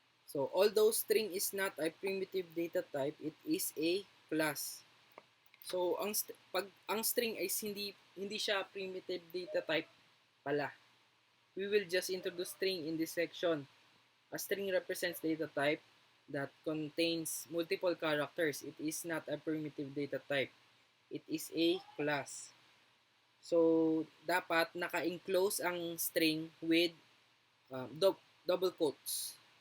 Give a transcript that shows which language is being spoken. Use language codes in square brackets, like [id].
[en] So, although string is not a primitive data type, it is a class. [tl] So, pag ang string ay hindi siya primitive data type pala. [en] We will just introduce string in this section. A string represents data type that contains multiple characters. It is not a primitive data type. It is a class. [tl] So, dapat naka-enclose ang string with double quotes.